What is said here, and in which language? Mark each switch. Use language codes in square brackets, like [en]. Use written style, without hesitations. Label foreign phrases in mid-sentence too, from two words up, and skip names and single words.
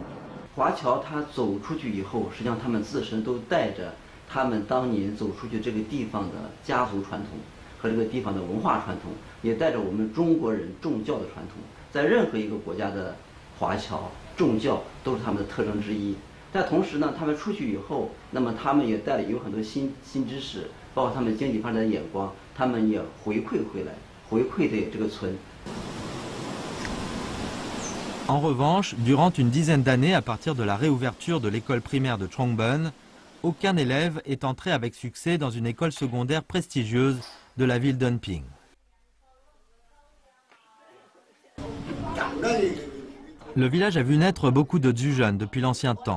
[zh] 华侨他走出去以后，实际上他们自身都带着他们当年走出去这个地方的家族传统和这个地方的文化传统，也带着我们中国人重教的传统。在任何一个国家的华侨重教都是他们的特征之一。但同时呢，他们出去以后，那么他们也带了有很多新知识，包括他们经济发展的眼光，他们也回馈回来，回馈给这个村。 [fr] En revanche, durant une dizaine d'années à partir de la réouverture de l'école primaire de Chongbun, aucun élève est entré avec succès dans une école secondaire prestigieuse de la ville d'Unping. Le village a vu naître beaucoup de jeunes depuis l'ancien temps.